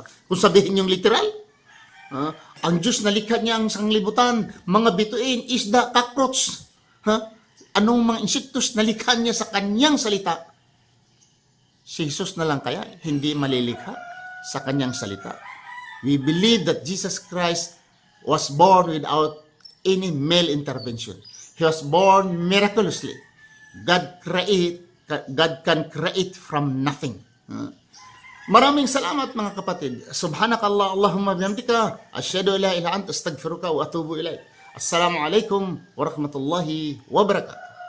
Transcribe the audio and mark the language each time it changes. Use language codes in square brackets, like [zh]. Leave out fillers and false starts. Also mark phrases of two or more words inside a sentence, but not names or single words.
[tl] Kung sabihin yung literal, ang Diyos nalikha niya ang sanglibutan, mga bituin, isda, cockroach. Anong mga insektos nalikha niya sa kanyang salita? Si Jesus na lang kaya hindi malilikha sa kanyang salita. [en] We believe that Jesus Christ was born without any male intervention. He was born miraculously. God can create from nothing. [tl] Maraming salamat mga kapatid. [ar] سبحانك اللهم بحمدك، أشهد أن لا إله إلا أنت، أستغفرك وأتوب إليك. السلام عليكم ورحمة الله وبركاته.